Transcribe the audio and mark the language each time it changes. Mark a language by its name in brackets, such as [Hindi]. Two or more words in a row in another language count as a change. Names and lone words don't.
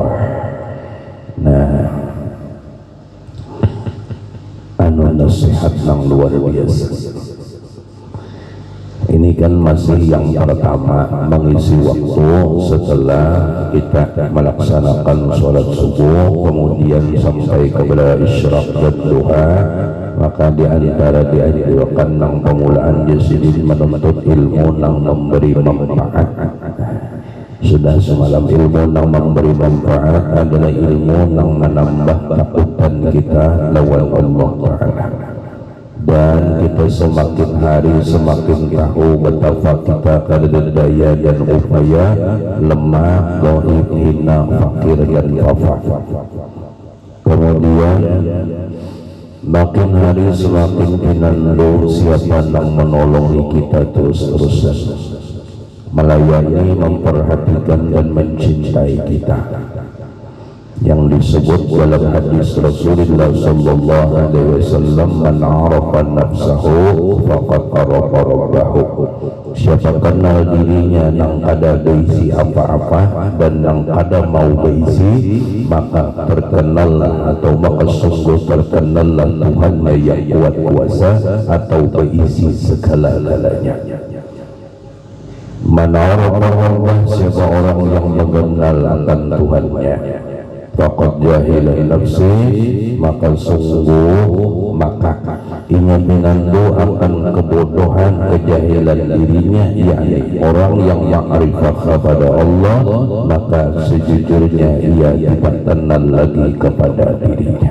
[Indonesian] Nah, nasihat yang luar biasa. Ini kan masih yang pertama, mengisi waktu setelah kita melaksanakan sholat subuh, kemudian sampai kepada isyraq dan duha. [Banjar] Maka di antara dianjurkan nang pemulaan jasidin menuntut ilmu nang memberi manfaat, Sudah semalam ilmu yang memberi manfaat adalah ilmu yang menambah takutan kita lawan [Arabic] الله تعالى. [Banjar] Dan kita semakin hari semakin tahu betapa kita kada daya dan upaya, lemah, dhaif, hina, fakir dan kafah. [Indonesian] Kemudian makin hari semakin pinandu siapa yang menolongi kita terus-terusan, melayani, memperhatikan dan mencintai kita, yang disebut dalam hadis Rasulullah [Arabic] صلى الله عليه وسلم، من عرف نفسه فقد عرف ربه. [Banjar] Siapa kenal dirinya yang kada berisi apa-apa dan yang kada mau berisi, maka terkenallah atau maka sungguh terkenallah Tuhannya yang kuat kuasa atau berisi segala-galanya. [Arabic] من عرف ربه, [Indonesian] siapa orang yang mengenal akan Tuhannya, [Arabic] فقد جهل نفسي, [Indonesian] maka sungguh maka ia menandu akan kebodohan, kejahilan dirinya, yakni orang yang ma'rifah kepada Allah, maka sejujurnya ia tidak kenal lagi kepada dirinya.